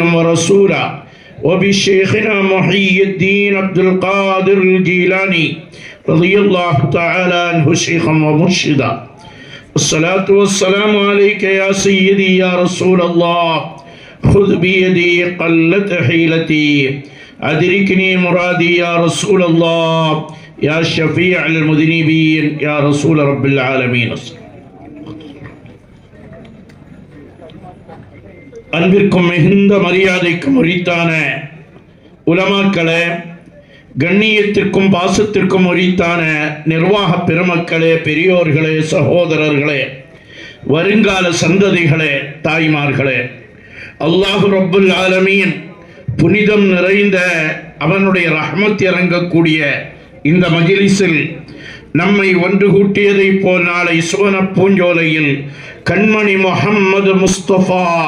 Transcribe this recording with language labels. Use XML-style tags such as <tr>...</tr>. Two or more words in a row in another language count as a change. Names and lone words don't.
<ar>ورسولا وبشيخنا محي الدين عبد القادر الجيلاني رضي الله تعالى عنه شيخا ومرشدا الصلاة والسلام عليك يا سيدي يا رسول الله خذ بيدي قلت حيلتي أدركني مرادي يا رسول الله يا شفيع المذنبين يا رسول رب العالمين</ar> <ta>அன்பிற்கும் மிகுந்த மரியாதைக்கும் உரித்தான உலமாக்களே, கண்ணியத்திற்கும் பாசத்திற்கும் உரித்தான நிர்வாக பெருமக்களே, பெரியோர்களே, சகோதரர்களே, வருங்கால சந்ததிகளே, தாய்மார்களே,</ta> <ar>الله رب العالمين</ar> <ta>புனிதம் நிறைந்த அவனுடைய ரஹ்மத் இறங்கக்கூடிய இந்த மஜ்லிஸில் நம்மை ஒன்று கூட்டியதை போல் நாளை சுவன பூஞ்சோலையில் கண்மணி முஹம்மது முஸ்தபா</ta>